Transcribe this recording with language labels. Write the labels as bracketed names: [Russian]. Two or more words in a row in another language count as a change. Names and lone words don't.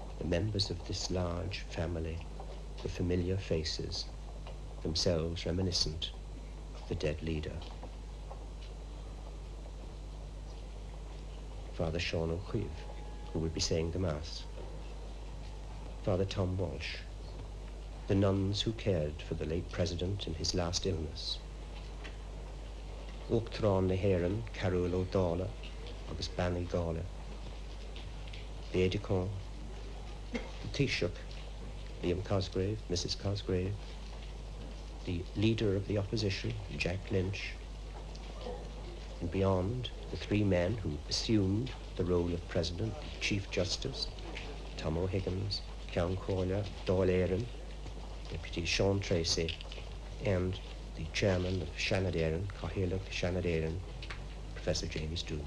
[English] members of this large family were familiar faces, themselves reminiscent of the dead leader. Father Sean O'Queeve, who will be saying the Mass. Father Tom Walsh, the nuns who cared for the late President in his last illness. [Irish] Uachtarán na hÉireann, Carol O'Dala, agus Banny Gala. [English] The aide-de-camp, the Taoiseach, Liam Cosgrave, Mrs. Cosgrave, the leader of the opposition, Jack Lynch, and beyond, the three men who assumed the role of President, Chief Justice, Tom O'Higgins, Ceann Comhairle, Dáil Éireann, Deputy Sean Tracy, and the chairman of Seanad Éireann, Cathaoirleach Seanad Éireann, Professor James Doon.